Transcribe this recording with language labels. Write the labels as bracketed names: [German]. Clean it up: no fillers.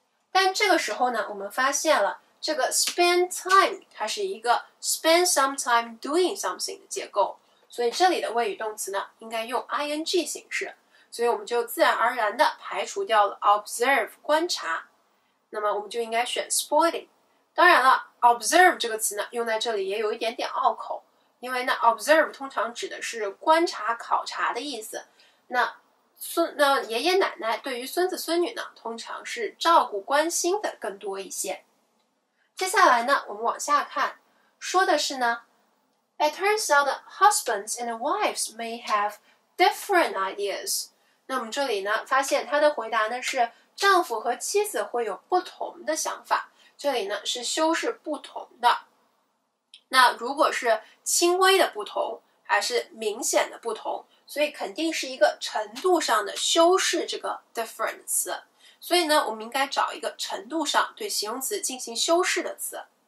[Chinese] 但这个时候呢我们发现了这个 spend time 它是一个 [English] spend some time doing something [Chinese] 的结构，所以这里的谓语动词呢应该用 ing 形式，所以我们就自然而然的排除掉了 observe 观察，那么我们就应该选 spoiling。当然了 observe 这个词呢用在这里也有一点点拗口，因为呢 observe 通常指的是观察考察的意思，那爷爷奶奶对于孙子孙女呢通常是照顾关心的更多一些。接下来呢我们往下看，说的是呢 [English] It turns out that husbands and wives may have different ideas。 [Chinese] 那我们这里呢发现他的回答呢是丈夫和妻子会有不同的想法，这里呢是修饰不同的，那如果是轻微的不同还是明显的不同，所以肯定是一个程度上的修饰这个 different 词，所以呢我们应该找一个程度上对形容词进行修饰的词。